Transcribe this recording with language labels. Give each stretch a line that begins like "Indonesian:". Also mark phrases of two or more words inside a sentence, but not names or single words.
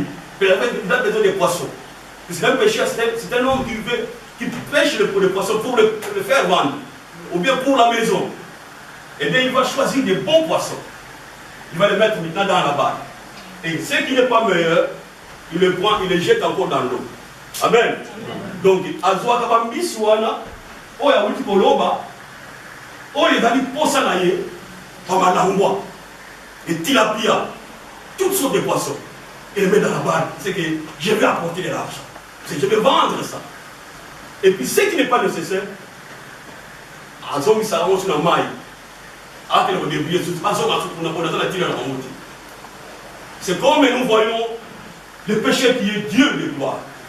French: Il a besoin des poissons. C'est un pêcheur, c'est un homme qui pêche le poisson pour le faire vendre, ou bien pour la maison. Et bien il va choisir des bons poissons. Il va les mettre maintenant dans la barque. Et ce qui n'est pas meilleur, il le prend, il les jette encore dans l'eau. Amen. Donc,
Lingala: Azoa Kabambi Suana, Oya Witi Koloba, Oya Dali Posanaye, Pamanangwa,
French: et Tilapia, toutes sortes de poissons. Et les met dans la barque. C'est que je vais apporter de l'argent. C'est que je vais vendre ça. Et puis, ce qui n'est pas nécessaire,
Lingala: Azomi Saramo Sunamai,
French: c'est comme nous voyons le péché qui est Dieu de gloire.